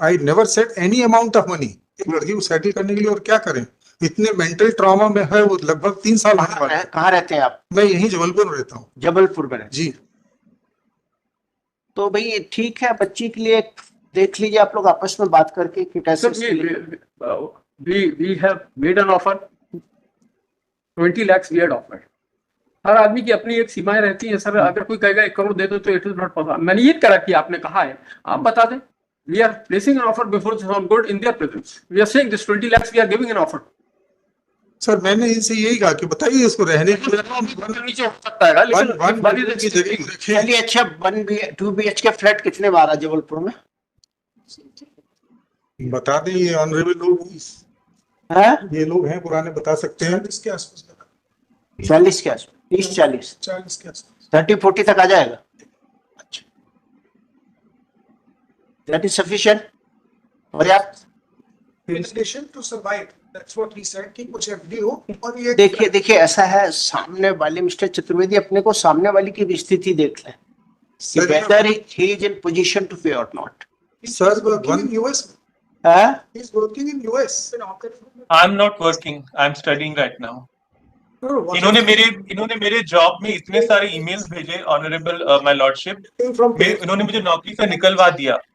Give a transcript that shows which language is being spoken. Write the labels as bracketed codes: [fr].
[en] I never set any amount of money [hi] एक लड़की को सेटल करने के लिए। और क्या करें, इतने मेंटल ट्रॉमा में है वो, लगभग 3 साल होने वाले हैं। कहाँ रहते हैं आप? मैं यहीं जबलपुर में रहता हूँ। जबलपुर में रहते जी। तो भाई ठीक है, बच्ची के लिए देख लीजिए आप लोग आपस में बात करके कि कैसे [en] Sir, we have made an offer. 20 lakhs we had offered. [hi] हर आदमी की अपनी एक सीमाएं रहती हैं सर। अगर कोई कहेगा 1 करोड़ दे दो तो [en] It is not possible. [hi] मैंने ये करा कि आपने कहा है, आप बता दें। [en] We are placing an offer before on good in their presence. We are saying this 20 lakhs we are giving an offer. [hi] Sir मैंने इनसे यही कहा कि बताइए इसको रहने के लिए नीचे हो सकता है, लेकिन की जगह रखिए। चलिए अच्छा, 2 BHK फ्लैट कितने में आ रहा है जबलपुर में? बता दें, ये ऑनरेबल लोग है ये लोग हैं पुराने, बता सकते हैं। 40 के आसपास, 40 के आसपास, 30-40, 40 के आसपास। 30-40 तक आ जाएगा। अच्छा, [en] that is sufficient, [hi] पर्याप्त। [en] In addition to survive, that's what he said [hi] कि कुछ FD हो। और ये देखिए ऐसा है, सामने वाले मिस्टर चतुर्वेदी अपने को सामने वाली की भी स्थिति देख लें, [en] whether he is in position to pay or not. [hi] Sir [en] working in US, [hi] है [en] he's working in US। I am not working, I am studying right now. [hi] इन्होंने मेरे जॉब में इतने सारे ईमेल्स भेजे ऑनरेबल माय लॉर्डशिप, इन्होंने मुझे नौकरी से निकलवा दिया।